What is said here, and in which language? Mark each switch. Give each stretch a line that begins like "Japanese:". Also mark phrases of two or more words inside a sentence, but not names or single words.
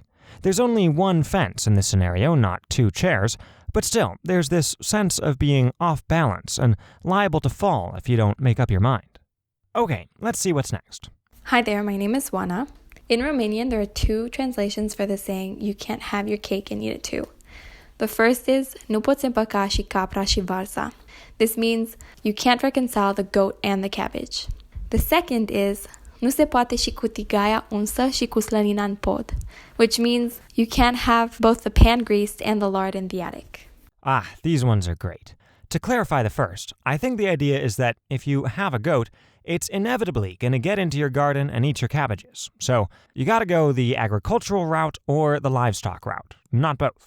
English: There's only one fence in this scenario, not two chairs, but still, there's this sense of being off balance and liable to fall if you don't make up your mind. Okay, let's see what's next. Hi there, my name is Juana. In Romanian, there are two translations for the saying, you can't have your cake and eat it too. The first is,
Romanian: nu poți împăca și capra și varza.
English: This means, you can't reconcile the goat and the cabbage. The second is,
Romanian: nu se poate și cu tigaia unsă și cu slănina în pod,
English: which means, you can't have both the pan greased and the lard in the attic. Ah, these ones are great. To clarify the first, I think the idea is that if you have a goat, it's inevitably going to get into your garden and eat your cabbages. So you got to go the agricultural route or the livestock route, not both.